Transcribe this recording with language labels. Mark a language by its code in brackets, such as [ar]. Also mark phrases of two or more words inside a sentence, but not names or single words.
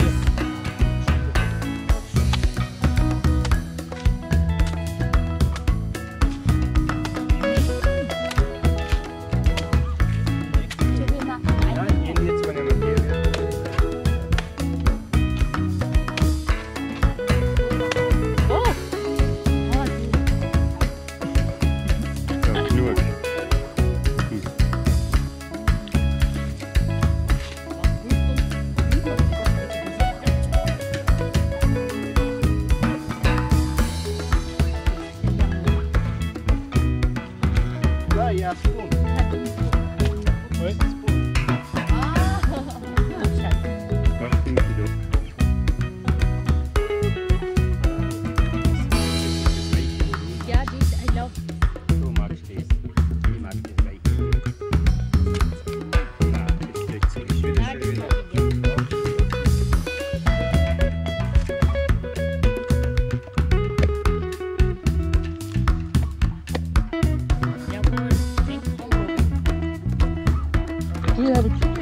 [de] Jetzt kann ich mal gehen. Ja, genug. [fr] Là, il y a un spoon. Oui. [de] Was findest du? [en] Yeah, this I love. [de] Du magst das. Ich mag das Weiche. Ja, das kriegt sich wieder schön. [en] Do you have a chicken?